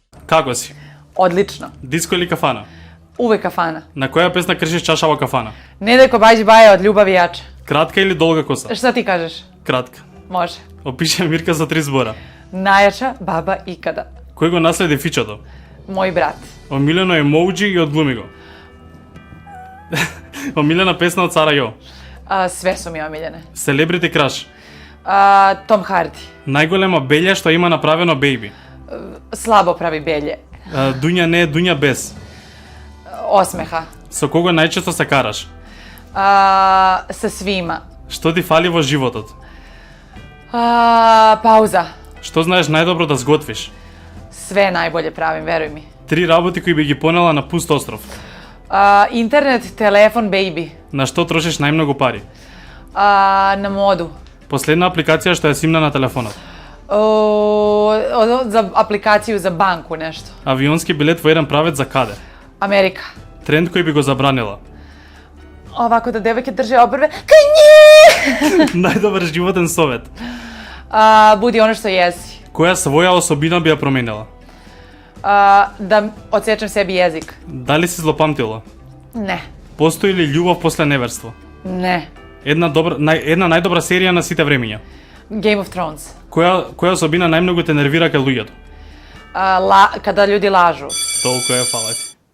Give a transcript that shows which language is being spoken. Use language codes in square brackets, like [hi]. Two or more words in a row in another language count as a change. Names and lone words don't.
[mk] Како си? Одлично. Диско или кафана? Увек кафана. На која песна кршиш чашава кафана? [sr] Неdeljko bađi baje od ljubavi jače. [mk] Кратка или долга коса? [sr] Šta ti kažeš? [mk] Кратка. [sr] Može. [mk] Опиши Мирка со 3 збора. [sr] Najjača baba ikada. [mk] Кој го наследи фичото? [sr] Moj brat. [mk] Омилено емоуџи и одглуми го. Омилена песна од Сара Јо. [sr] Sve su mi omiljene. [mk] Селебрити краш. Tom Hardy. Најголема белја што има направено бејби. [sr] Slabo pravi belje. [mk] Дуња не е дуња без. [sr] Osmeha. [mk] Со кого најчесто се караш? [sr] Sa svima. [mk] Што ти фали во животот? [sr] Pauza. [mk] Што знаеш најдобро да сготвиш? [sr] Sve najbolje pravim, veruj mi. [mk] 3 работи кои би ги понела на пуст остров. [sr] Internet, telefon, baby. [mk] На што трошиш најмногу пари? [sr] Na modu. [mk] Последна апликација што ја симна на телефонот. [sr] Za aplikaciju za banku nešto. [mk] Авионски билет во еден правец за каде? Amerika. Тренд кој би го забранила? [sr] Ovako da devojke drže obrve. Kanji! [mk] Најдобар животен совет. [sr] Budi ono što jesi. [mk] Која своја особина би ја променила? [sr] Da odsečem sebi jezik. [mk] Дали си злопамтила? [sr] Ne. [mk] Постои ли љубов после неверство? [sr] Ne. [mk] Една најдобра серија на сите времиња. Game of Thrones. Која особина најмногу те нервира кај луѓето? [sr] Kada ljudi lažu. [mk] Толку е, фала ти.